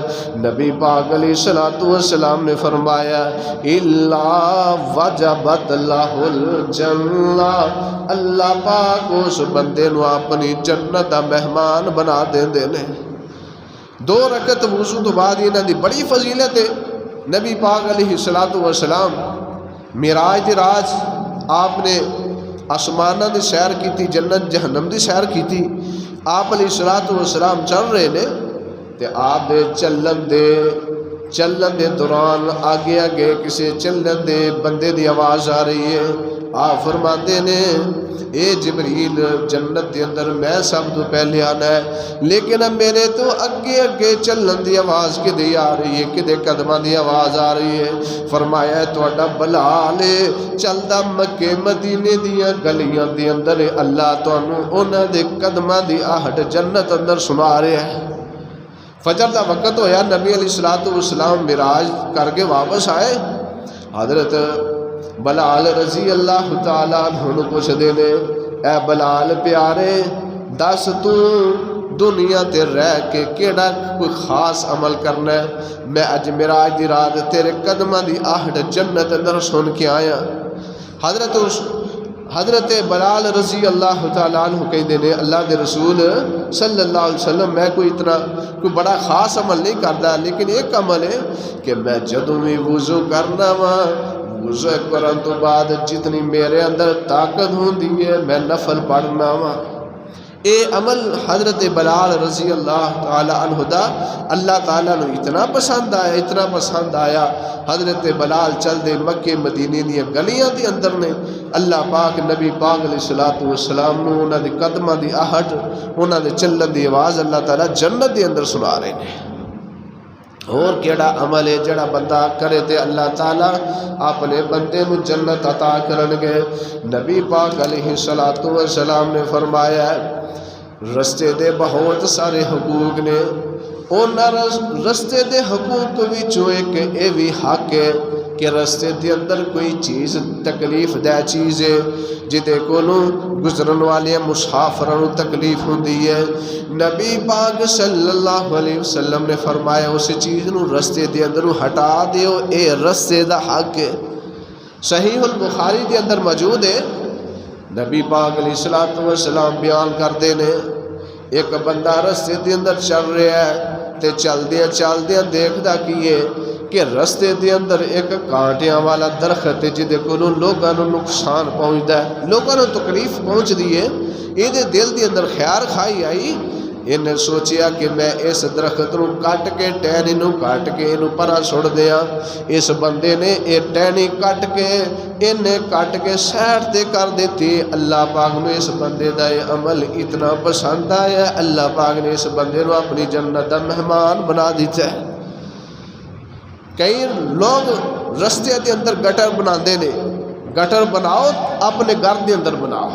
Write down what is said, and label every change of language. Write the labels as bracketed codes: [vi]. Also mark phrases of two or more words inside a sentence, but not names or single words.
[pa] نبی پاک [ar] علیہ الصلوۃ والسلام [pa] نے فرمایا [ar] الا وجبت لہ الجنہ، [pa] اللہ پاک اس بندے نو اپنی جنت دا مہمان بنا دیندے نے۔ 2 رکعت وضو تو بعد انہاں دی بڑی فضیلت ہے۔ نبی پاک [ar] علیہ الصلوۃ والسلام [pa] معراج دی رات آپ نے آسماناں دی سیر کیتی، جنت جہنم دی سیر کیتی، آپ [ar] علیہ الصلوۃ والسلام [pa] چل رہے نے تے آپ دے چلن دے دوران آگے آگے کسی چلن دے بندے دی آواز آ رہی ہے. آپ فرماندے نے اے جبریل جنت دے اندر میں سب تو پہلے آنا ہے, لیکن اب میرے تو اگے اگے چلن دی آواز کدے آ رہی ہے, کدے قدماں دی آواز آ رہی ہے. فرمایا تہاڈا بلال چلدا مکے مدینے دیاں گلیاں دے اندر اللہ تانوں انہاں دے قدماں دی آہٹ جنت اندر سنا رہا ہے. فجر دا وقت ہویا, نبی [ar] علیہ الصلوۃ والسلام [pa] معراج کر کے واپس آئے. حضرت بلال [ar] رضی اللہ تعالیٰ عنہ [pa] پوچھ دے نے اے بلال پیارے دس تو دنیا تے رہ کے کیڑا کوئی خاص عمل کرنا ہے؟ میں اج معراج دی رات تیرے قدماں دی آہٹ جنت اندر سن کے آیا. حضرت بلال [ar] رضی اللہ تعالیٰ عنہ [ur] کہتے ہیں [pa] اللہ دے رسول [ar] صلی اللہ علیہ وسلم [ur] میں کوئی بڑا خاص عمل نہیں کرتا, لیکن ایک عمل ہے کہ [pa] میں جدوں بھی وضو کرنا وا وضو کرن تو بعد جتنی میرے اندر طاقت ہوندی ہے میں نفل پڑھنا وا. اے عمل حضرت بلال [ar] رضی اللہ تعالی عنہ [pa] دا اللہ تعالیٰ نے اتنا پسند آیا. حضرت بلال چل دے مکے مدینے دیا گلیاں دی اندر نے اللہ پاک نبی پاک [ar] علیہ الصلوۃ والسلام [pa] نو انہاں دی قدماں دی آہٹ انہاں دے چلن دی آواز اللہ تعالیٰ جنت دے اندر سنا رہے ہیں. اور کیڑا عمل ہے جڑا بندہ کرے تے اللہ تعالیٰ اپنے بندے نو جنت عطا کرن گے. نبی پاک [ar] علیہ الصلوۃ والسلام [pa] نے فرمایا رستے دے بہت سارے حقوق نے, انہاں رستے دے حقوق وچوں ایک اے وی حق ہے کہ رستے دے اندر کوئی چیز تکلیف دہ چیز ہے جدے کولوں گزرن والے مسافراں نوں تکلیف ہوندی ہے. نبی پاک [ar] صلی اللہ علیہ وسلم [pa] نے فرمایا اس چیز نوں رستے دے اندروں ہٹا دیو, اے رستے دا حق ہے. صحیح البخاری دے اندر موجود ہے. نبی پاک [ar] علیہ الصلوۃ والسلام [pa] بیان کرتے نے ایک بندہ رستے دے اندر چل رہا ہے تے چلدیاں دیکھدا کی ہے کہ رستے دے اندر ایک کانٹیاں والا درخت ہے جدے کولوں لوگاں نوں نقصان پہنچدا ہے, لوگاں نوں تکلیف پہنچدی ہے. یہ دل دے اندر خیال کھائی آئی, انہیں سوچیا کہ میں اس درخت نوں کٹ کے ٹہنی نوں کٹ کے اینوں پرا چھوڑ دیاں. اس بندے نے یہ ٹہنی کٹ کے سائڈ تے کر دیتی. اللہ پاک نے اس بندے دا یہ عمل اتنا پسند آیا, اللہ پاک نے اس بندے نوں اپنی جنت دا مہمان بنا دیتا ہے. کئی لوگ رستے دے اندر گٹر بناندے نے, گٹر بناؤ اپنے گھر دے اندر بناؤ.